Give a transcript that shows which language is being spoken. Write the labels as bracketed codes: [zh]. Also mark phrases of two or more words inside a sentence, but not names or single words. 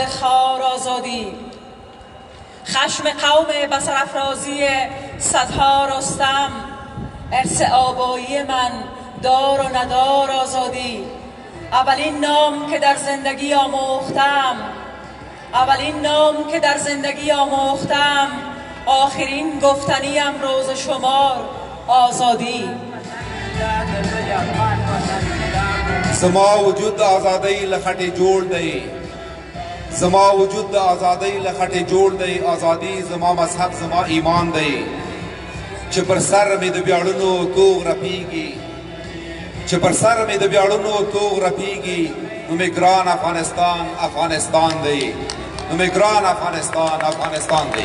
[fa] خار، آزادی، خشم قوم به سرافرازی صدها رستم، ارث آبایی من دار و ندار، آزادی، اولین نام که در زندگی آموختم، اولین نام که در زندگی آموختم، آخرین گفتنیم روز شمار، آزادی. [ps] زما وجود د آزادۍ له خټې جوړ دی، زما وجود د آزادۍ له خټې جوړ دی، آزادي زما مذهب زما ایمان دی، چې پر سر مې د ویاړونو توغ رپیږي، چې پر سر مې د ویاړونو توغ رپیږي، نو مې ګران افغانستان افغانستان دی، نو مې ګران افغانستان افغانستان دی.